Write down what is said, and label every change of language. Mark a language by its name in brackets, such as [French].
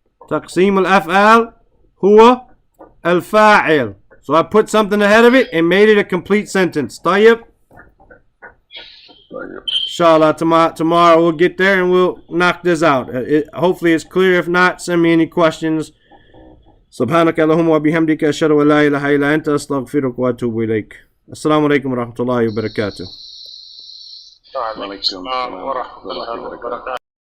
[Arabic] تقسيم الأفعال هو الفاعل. [English] So I put something ahead of it and made it a complete sentence. [Arabic] طيب. [English] Inshallah, tomorrow we'll get there and we'll knock this out. Hopefully it's clear. If not, send me any questions. [Arabic] سبحانك اللهم وبحمدك أشهد أن لا إله إلا أنت أستغفرك وأتوب إليك. السلام عليكم ورحمة الله وبركاته. وعليكم السلام ورحمة الله وبركاته.